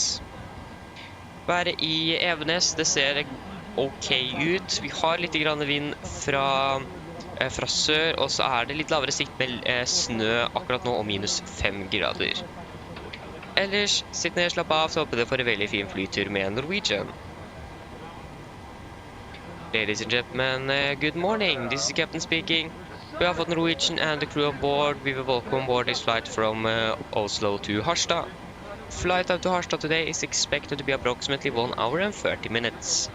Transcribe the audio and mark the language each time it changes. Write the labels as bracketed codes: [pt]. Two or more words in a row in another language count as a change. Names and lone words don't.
[no] Været i Evenes, det ser ok ut. Vi har litt grann vind fra sør, og så er det litt lavere sikt med snø akkurat nå og minus 5 grader. Ellers, sitt ned og slapp av, så håper dere får en veldig fin flytur med Norwegian. [en] Ladies and gentlemen, good morning. This is the captain speaking. We have got Norwegian and the crew on board. We will welcome aboard this flight from Oslo to Harstad. Flight out to Harstad today is expected to be approximately 1 hour and 30 minutes.